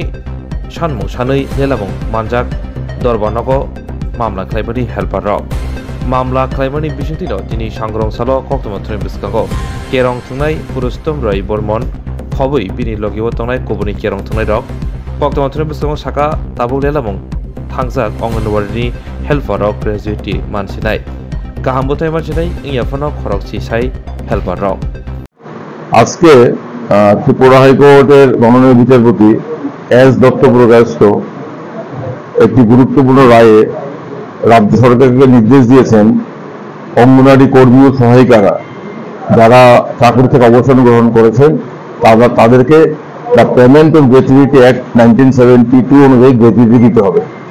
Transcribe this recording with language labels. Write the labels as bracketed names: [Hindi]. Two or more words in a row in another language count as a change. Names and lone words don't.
[Kok Borok] sanmung sanui lela mung manjak dorbanogo mamla khlaimani helper rok mamla khlaimani bisingtino tini sangrong salo koktoma thrim biskango kerong thungnai purustom roi bormon khobui bini logiwo tongnai kobuni kerong thungnai rok koktoma thrim biskango saka tabu lela mung thangjak Anganwadi helper rok graduate mansinai kaham botai mansinai ingyaphano khorokchi sai helper rok [Bangla] আজকে ত্রিপুরা হাইকোর্টের মাননীয় বিচারপতি এস দত্ত প্রকাশিত একটি গুরুত্বপূর্ণ রায়ে রাজ্য সরকারকে নির্দেশ দিয়েছেন অঙ্গনওয়াড়ি কর্মী ও সহায়িকারা যারা চাকরি থেকে অবসর গ্রহণ করেছেন তাদেরকে দ্য পেমেন্ট অফ গ্র্যাচুইটি অ্যাক্ট 1972 অনুযায়ী গ্র্যাচুইটি দিতে হবে